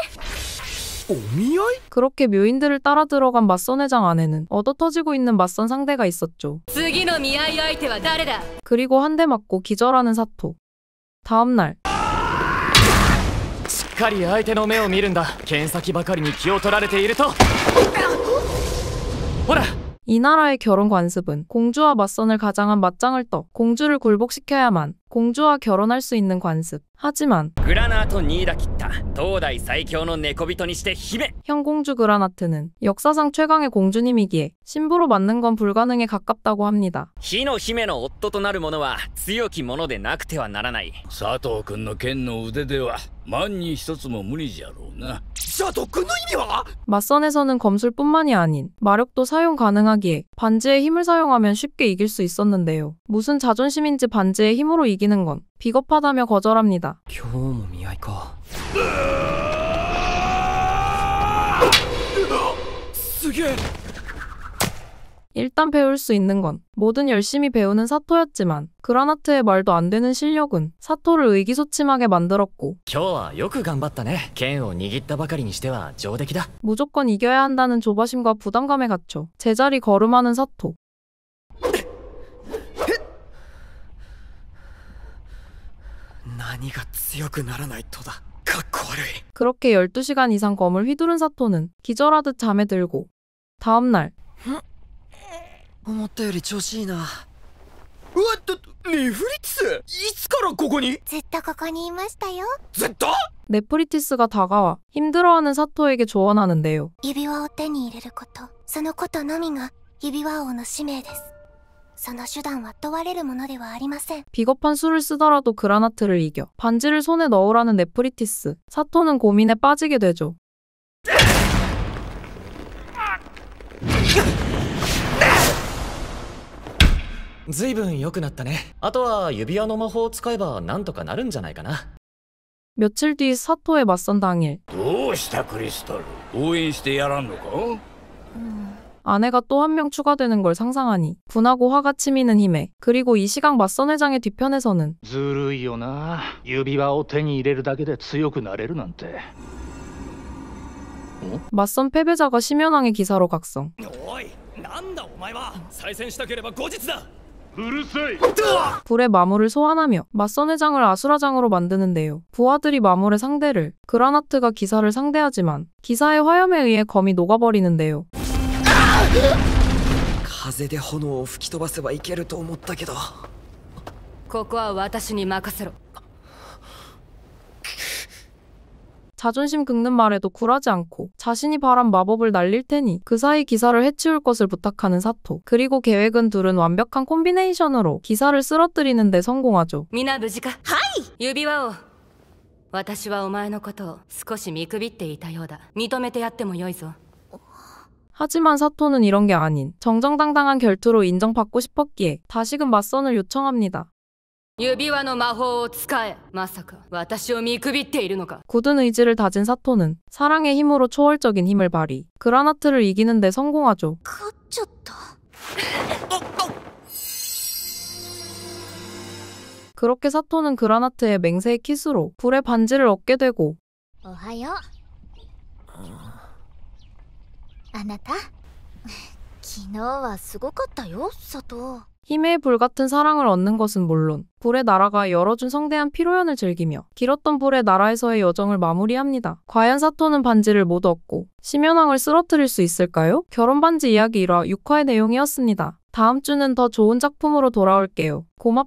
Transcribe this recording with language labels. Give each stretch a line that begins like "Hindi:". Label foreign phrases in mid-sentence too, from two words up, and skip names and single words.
Japanese: お見合い？
Korean: 그렇게 묘인들을 따라 들어간 맞선 회장 안에는 얻어터지고 있는 맞선 상대가 있었죠.
Japanese: 次の見合い相手は誰だ？
Korean: 그리고 한 대 맞고 기절하는 사토. 다음 날
Japanese: しっかり相手の目を見るんだ。剣先ばかりに気を取られているとほら
Korean: 이 나라의 결혼 관습은 공주와 맞선을 가장한 맞짱을 떠 공주를 굴복시켜야만 공주와 결혼할 수 있는 관습. 하지만
Japanese: グラナートニーダキッタ東大最強の猫人にして姫
Korean: 현공주 그라나트는 역사상 최강의 공주님이기에 신부로 맞는 건 불가능에 가깝다고 합니다.
Japanese: 火の姫の夫となる者は強き者でなくてはならない佐藤君の剣の腕では万に一つも無理じゃろうな。じゃあ特訓の意味は？
Korean: 맞선에서는 검술뿐만이 아닌 마력도 사용 가능하기에 반지의 힘을 사용하면 쉽게 이길 수 있었는데요. 무슨 자존심인지 반지의 힘으로 이기는 건 비겁하다며 거절합니다.
Japanese: 今日も見合いか。すげえ。
Korean: 일단 배울 수 있는 건 뭐든 열심히 배우는 사토였지만 그라나트의 말도 안 되는 실력은 사토를 의기소침하게 만들었고
Japanese: 今日はよく頑張ったね剣を握ったばかりにしては上出来だ
Korean: 무조건 이겨야 한다는 조바심과 부담감에 갇혀 제자리 걸음하는 사토.
Japanese: 何が強くならないとだ。かっこ悪い。
Korean: 그렇게 12시간 이상 검을 휘두른 사토는 기절하듯 잠에 들고 다음날
Japanese: 思ったより調子いいな。うわっと、ネフリティスいつからここに？ずっとここにいましたよ。ずっと？
Korean: 네프리티스가 다가와 힘들어하는 사토에게 조언하는데요.
Japanese: 指輪を手に入れること、そのことのみが指輪王の使命です。その手段は問われるものではありません。
Korean: 비겁한 수를 쓰더라도 그라나트를 이겨 반지를 손에 넣으라는 네프리티스. 사토는 고민에 빠지게 되죠.
Japanese: ずいぶん良くなったねあとは指輪の魔法を使えばなんとかなるんじゃないかな
Korean: 며칠 뒤 사토의 맞선 당일
Japanese: どうしたクリスタル？応援してやらんのか？
Korean: 아내가 또 한 명 추가되는 걸 상상하니 분하고 화가 치미는 힘에. 그리고 이 시각 맞선 회장의 뒤편에서는
Japanese: ずるいよな。指輪を手に入れるだけで強くなれるなんて。
Korean: 맞선 패배자가 심연왕의 기사로 각성.
Japanese: おいなんだお前は再戦したければ後日だ
Korean: 불의 마물을 소환하며 맞선 회장을 아수라장으로 만드는데요. 부하들이 마물의 상대를 그라나트가 기사를 상대하지만 기사의 화염에 의해 검이 녹아버리는데요.
Japanese: 風で炎を吹き飛ばせばいけると思ったけど。ここは私に任せろ
Korean: 자존심 긁는 말에도 굴하지 않고 자신이 바란 마법을 날릴 테니 그 사이 기사를 해치울 것을 부탁하는 사토. 그리고 계획은 둘은 완벽한 콤비네이션으로 기사를 쓰러뜨리는 데 성공하죠.
Japanese: 皆無事かはい指輪王私はお前のことを少し見くびっていたようだ認めてやってもよいぞ
Korean: 하지만 사토는 이런 게 아닌 정정당당한 결투로 인정받고 싶었기에 다시금 맞선을 요청합니다.
Japanese: 指輪の魔法を使えまさか私を見くびっているのか
Korean: 굳은 의지를 다진 사토는 사랑의 힘으로 초월적인 힘을 발휘. 그라나트를 이기는 데 성공하죠.
Japanese: 勝っちゃった。
Korean: 그렇게 사토는 그라나트의 맹세의 키스로 불의 반지를 얻게 되고
Japanese: おはよう。あなた昨日はすごかったよ、外。
Korean: 힘의 불 같은 사랑을 얻는 것은 물론 불의 나라가 열어준 성대한 피로연을 즐기며 길었던 불의 나라에서의 여정을 마무리합니다. 과연 사토는 반지를 못 얻고 심연왕을 쓰러뜨릴 수 있을까요? 결혼 반지 이야기 1화 6화의 내용이었습니다. 다음 주는 더 좋은 작품으로 돌아올게요.